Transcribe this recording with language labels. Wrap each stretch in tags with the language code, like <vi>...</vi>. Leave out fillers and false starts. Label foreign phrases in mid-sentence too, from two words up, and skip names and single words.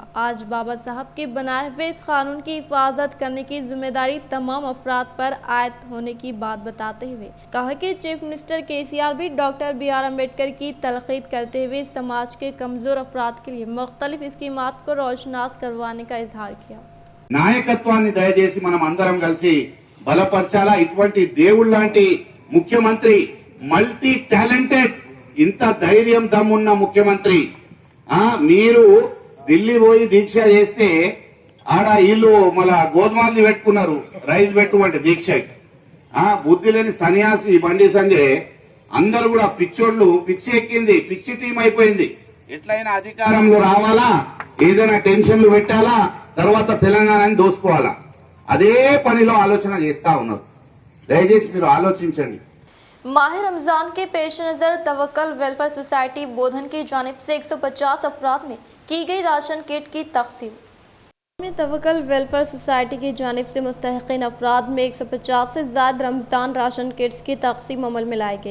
<ur>آج بابا صاحب کے بنائے ہوئے اس قانون کی حفاظت کرنے کی ذمہ داری تمام افراد پر عائد ہونے کی بات بتاتے ہوئے کہا کہ</ur> <en>chief minister</en> <ur>KCR بھی ڈاکٹر بی آر امبیڈکر کی تلقین کرتے ہوئے سماج کے کمزور افراد کے لیے مختلف اسکیمات کو روشناس کروانے کا اظہار کیا۔</ur> <te>నాయకత్వాన్ని దయచేసి మనం అందరం కలిసి బలపరచాలా। ఇటువంటి దేవుళ్ళ లాంటి ముఖ్యమంత్రి,</te> <en>multi talented,</en> <te>ఇంత ధైర్యం దమ్మున్న ముఖ్యమంత్రి మీరు ఢిల్లీ పోయి దీక్ష చేస్తే ఆడ వీళ్ళు మళ్ళా గోధుమలు పెట్టుకున్నారు, రైస్ పెట్టుకుంటే దీక్ష బుద్ధి లేని సన్యాసి బండి సంజయ్ అందరూ కూడా పిచ్చోళ్ళు, పిచ్చి ఎక్కింది, పిచ్చి టీం అయిపోయింది। ఎట్లయినా అధికారంలో రావాలా, ఏదైనా టెన్షన్లు పెట్టాలా, తర్వాత తెలంగాణని దోసుకోవాలా, అదే పనిలో ఆలోచన చేస్తా ఉన్నారు। దయచేసి మీరు ఆలోచించండి।</te> <ur>ماہ رمضان کے پیش نظر توکل ویلفیئر سوسائٹی بودھن کی جانب سے 150 افراد میں کی گئی راشن کٹ کی تقسیم۔ میں توکل ویلفیئر سوسائٹی کی جانب سے مستحقین افراد میں 150 سے زائد رمضان راشن کٹس کی تقسیم عمل میں لائی گئی۔</ur>